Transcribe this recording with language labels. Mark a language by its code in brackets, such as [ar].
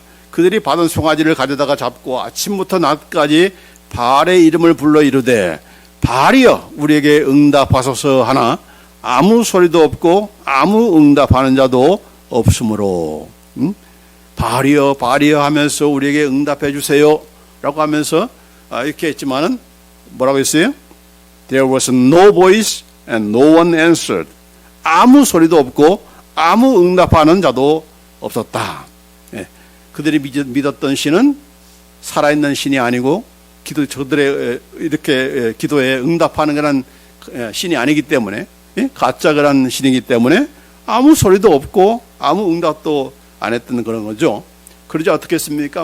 [ko] 그들이 받은 송아지를 가져다가 잡고 아침부터 낮까지 바알의 이름을 불러 이르되 바알이여 우리에게 응답하소서 하나 아무 소리도 없고 아무 응답하는 자도 없으므로 바알이여 바알이여 하면서 우리에게 응답해 주세요 라고 하면서 이렇게 했지만은 뭐라고 했어요? [en] There was no voice and no one answered. [ko] 아무 소리도 없고 아무 응답하는 자도 없었다. 그들이 믿었던 신은 살아있는 신이 아니고 저들의 이렇게 기도에 응답하는 그런 신이 아니기 때문에 가짜 그런 신이기 때문에 아무 소리도 없고 아무 응답도 안 했던 그런 거죠. 그러자 어떻게 했습니까?